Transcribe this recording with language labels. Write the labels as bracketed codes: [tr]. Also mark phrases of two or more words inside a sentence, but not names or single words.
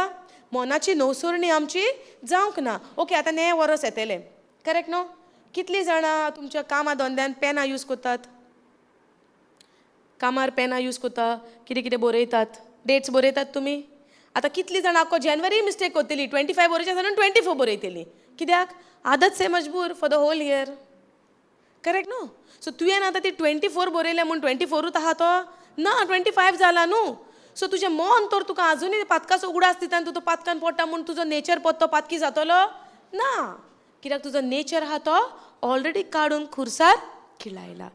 [kok] मोनाची नवसुर्णी आमची जावंक ना. ओके आतां नये वर्स येतलें. करेक्ट न्हू. कितलीं जाणां तुमच्या कामा धंद्यान पेनां यूज करतात? कामार पेनां यूज कोत्ता, कितें कितें बरयतात, डेट्स बरयतात तुमी. आतां कितलीं जाणां आख्खो जानेवारी मिस्टेक कोत्तली, 25 बरोवचें आसतना 24 बरयतली. कित्याक? [hi] आदत से मजबूर [en] for the whole year. [kok] करेक्ट न्हू. सो तुवें आतां ती 24 बरयलें म्हूण 24च आहा तो ना, 25 जाला न्हू. सो तुजें मन तर तुका आजुनूय पातकाचो उगडास दिता आनी तूं तो पातकान पडटा म्हूण तुजो नेचर पत्तो पातकी जातलो ना. कित्याक तुजो नेचर आहा तो ऑलरेडी काडून खुर्सार खिळायला.